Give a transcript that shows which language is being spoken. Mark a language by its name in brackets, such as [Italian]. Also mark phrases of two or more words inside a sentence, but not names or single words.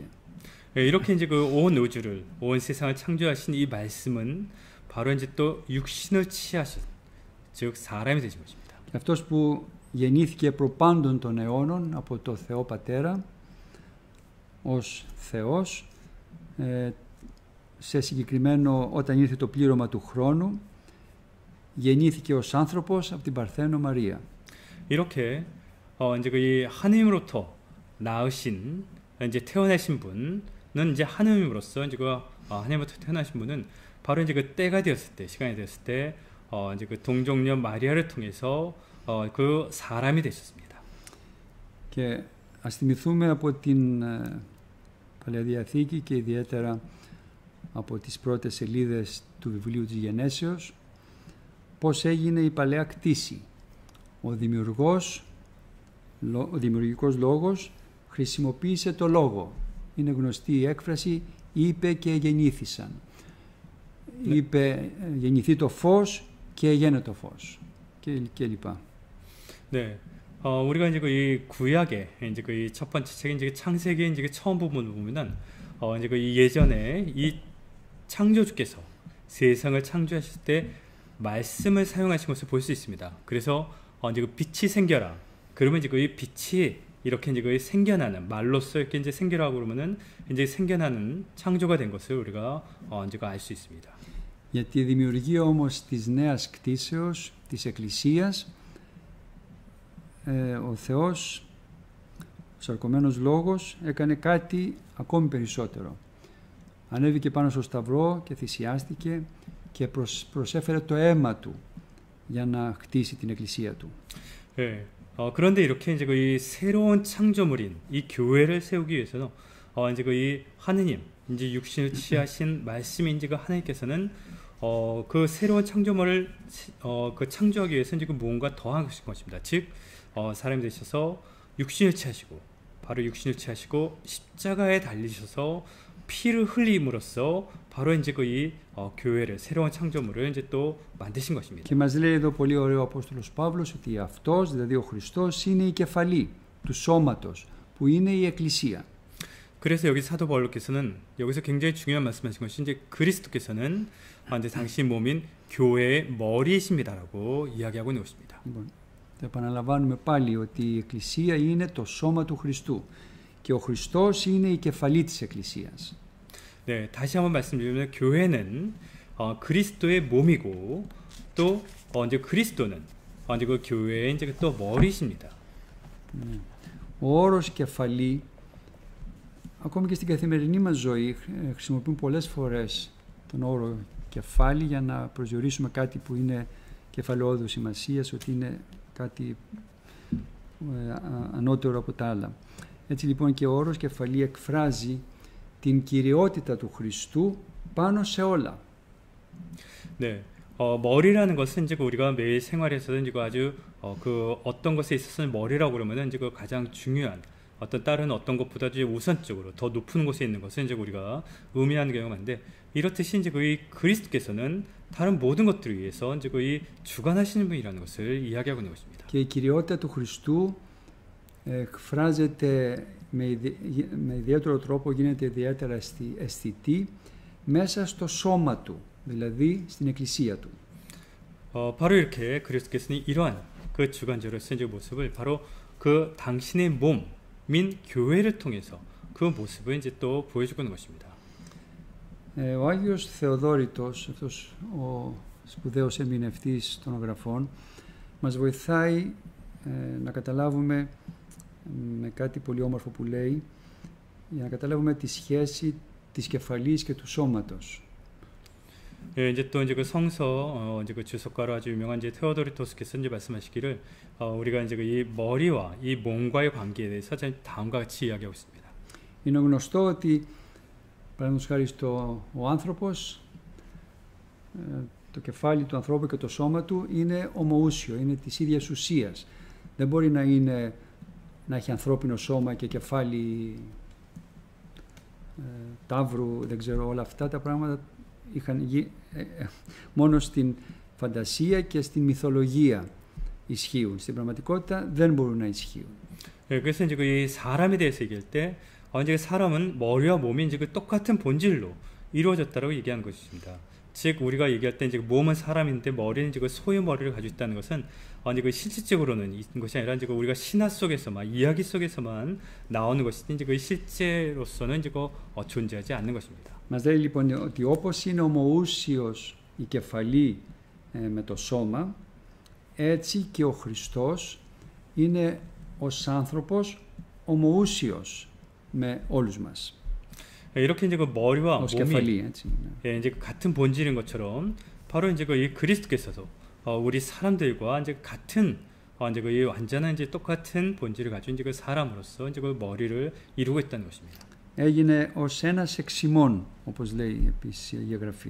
[Korean] 이렇게 이제 그 온 우주를 온 세상을 창조하신 이 말씀은 바로 이제 또 육신을 취하신 즉 사람이 되신 것입니다. [Greek] Και αυτός που γεννήθηκε προπάντων των αιώνων από το Θεό Πατέρα ως Θεός, σε συγκεκριμένο όταν ήρθε το πλήρωμα του χρόνου, γεννήθηκε ως άνθρωπος από την Παρθένο Μαρία. [Korean] 이렇게 이제 그 하나님으로부터 낳으신 이제 태어나신 분은 이제 하나님으로서 이제 그 하나님으로부터 태어나신 분은 바로 이제 그 때가 되었을 때 시간이 되었을 때 이제 그 동정녀 마리아를 통해서 그 사람이 되셨습니다. [Greek] Και ας θυμηθούμε από την Παλαιά Διαθήκη και ιδιαίτερα από τις πρώτες σελίδες του βιβλίου της Γενέσεως πώς έγινε η παλαιά κτήση. Ο δημιουργικός λόγος χρησιμοποίησε το λόγο. Είναι γνωστή η έκφραση «είπε και γεννήθησαν». Ναι. Είπε «γεννηθεί το φως» και «έγινε το φως» και λοιπά. [Korean] 네, 우리가 이제 그 이 구약의 이제 그 이 첫 번째 책인 이제 창세기 이제 그 처음 부분을 보면은 이제 그 예전에 이 창조주께서 세상을 창조하실 때 말씀을 사용하신 것을 볼 수 있습니다. 그래서 이제 그 빛이 생겨라. 그러면 이제 그 빛이 이렇게 이제 그 생겨나는 말로써 이렇게 이제 생겨라고 그러면은 이제 생겨나는 창조가 된 것을 우리가 이제 알 수 있습니다. [Greek] Για τη δημιουργία όμως της νέας κτήσεως της Εκκλησίας, ο Θεός, ο σαρκωμένος λόγος, έκανε κάτι ακόμη περισσότερο. ανέβηκε πάνω στο σταυρό και θυσιάστηκε και προσέφερε το αίμα του για να χτίσει την εκκλησία του. [Korean] 네. 그런데 이렇게 이제 이 새로운 창조물인 이 교회를 세우기 위해서는 이제 이 하느님, 이제 육신을 취하신 말씀인 그 하나님께서는 그 새로운 창조물을 그 창조하기 위해서 이제 무언가 더한 것입니다. 즉 사람이 되셔서 육신을 취하시고 바로 육신을 취하시고 십자가에 달리셔서 피를 흘림으로써 바로 이제 이 교회를 새로운 창조물을 이제 또 만드신 것입니다. [Greek] Και μας λέει εδώ πολύ ωραίο ο Απόστολος Παύλος ότι αυτός, δηλαδή ο Χριστός, είναι η κεφαλή του σώματος που είναι η εκκλησία. [Korean] 그래서 여기 사도 바울께서는 여기서 굉장히 중요한 말씀하신 것이 이제 그리스도께서는 이제 당신 몸인 교회의 머리이십니다라고 이야기하고 있는 것입니다. [Greek] Λοιπόν, θα επαναλαμβάνουμε πάλι ότι η εκκλησία είναι το σώμα του Χριστού και ο Χριστός είναι η κεφαλή της εκκλησίας. [Korean] 네, 다시 한번 말씀드리면 교회는 그리스도의 몸이고 또 이제 그리스도는 이제 그 교회의 이제 또 머리십니다. [Greek] Ο όρος κεφαλή, ακόμη και στην καθημερινή μας ζωή, χρησιμοποιούν πολλές φορές τον όρο κεφάλι για να προσδιορίσουμε κάτι που είναι κεφαλαιόδου σημασίας, ότι είναι κάτι ανώτερο από τα άλλα. Έτσι λοιπόν και ο όρος κεφαλή εκφράζει την κυριότητα του Χριστού πάνω σε όλα. [Korean] 네, 머리라는 것은 이제 우리가 매일 생활에서는 이제 아주 그 어떤 것에 있어서는 머리라고 그러면은 이제 그 가장 중요한 어떤 다른 어떤 것보다 이제 우선적으로 더 높은 곳에 있는 것을 이제 우리가 의미하는 경우가 많은데 이렇듯이 이제 그 그리스도께서는 다른 모든 것들을 위해서 이제 그 주관하시는 분이라는 것을 이야기하고 있는 것입니다. [Greek] Και η κυριότητα του Χριστού εκφράζεται με ιδιαίτερο τρόπο, γίνεται ιδιαίτερα αισθητή μέσα στο σώμα του, δηλαδή στην εκκλησία του. [Korean] 바로 이렇게 그리스도께서는 이러한 그 주관자로서의 이제 모습을 바로 그 당신의 몸인 교회를 통해서 그 모습을 이제 또 보여주고 있는 것입니다. [Greek] Ο Άγιος Θεοδόρητος, αυτός ο σπουδαίος ερμηνευτής των γραφών, μας βοηθάει να καταλάβουμε με κάτι πολύ όμορφο που λέει, για να καταλάβουμε τη σχέση της κεφαλής και του σώματος. [Korean] 예, 이제 또 이제 그 성서 이제 그 주석가로 아주 유명한 이제 테오도리토스께서 이제 말씀하시기를 우리가 이제 이 머리와 이 몸과의 관계에 대해서 다음과 같이 이야기하고 있습니다. [Greek] Είναι γνωστό ότι, παραδείγματος χάρη ο άνθρωπος, το κεφάλι του ανθρώπου και το σώμα του είναι ομοούσιο, είναι της ίδιας ουσίας. Δεν μπορεί να έχει ανθρώπινο σώμα και κεφάλι ταύρου, δεν ξέρω, όλα αυτά τα πράγματα μόνο στην φαντασία και στην μυθολογία ισχύουν. Στην πραγματικότητα δεν μπορούν να ισχύουν. [Korean] 그래서 이제 이 사람에 대해서 얘기할 때 이제 사람은 머리와 몸이 이제 그 똑같은 본질로 이루어졌다라고 얘기하는 것입니다. 즉 우리가 얘기할 때 이제 몸은 사람인데 머리는 이제 그 소유 머리를 가지고 있다는 것은 이제 그 실질적으로는 있는 것이 아니라 이제 우리가 신화 속에서만 이야기 속에서만 나오는 것이지 이제 그 실제로서는 이제 그 존재하지 않는 것입니다. [Greek] Μας λέει λοιπόν ότι όπως είναι ομοούσιος η κεφαλή με το σώμα, έτσι και ο Χριστός είναι ως άνθρωπος ομοούσιος με όλους μας. [Korean] 이렇게 이제 그 머리와 [Greek] ως [Korean] 몸이 [Greek] κεφαλή, έτσι. [Korean] 이제 같은 본질인 것처럼 바로 이제 그 이 그리스도께서도 우리 사람들과 이제 같은 이제 그 완전한 이제 똑같은 본질을 가진 이제 그 사람으로서 이제 그 머리를 이루고 있다는 것입니다. [Greek] Έγινε ως ένας εξ ημών, όπως λέει επίσης η Αγία Γραφή.